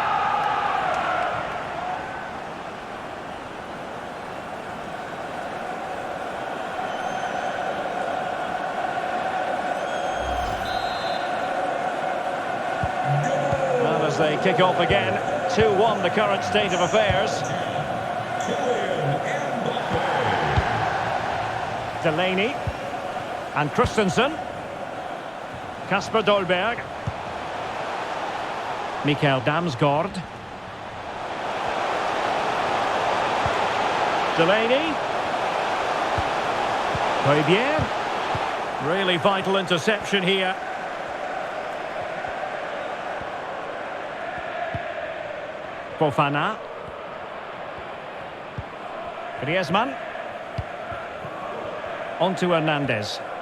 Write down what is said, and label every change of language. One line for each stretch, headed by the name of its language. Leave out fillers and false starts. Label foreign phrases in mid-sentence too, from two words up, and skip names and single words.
English: And as they kick off again, 2-1 the current state of affairs. Delaney and Christensen. Kasper Dolberg. Mikael Damsgaard. Delaney. Højbjerg. Really vital interception here. Fofana. Griezmann. On to Hernandez.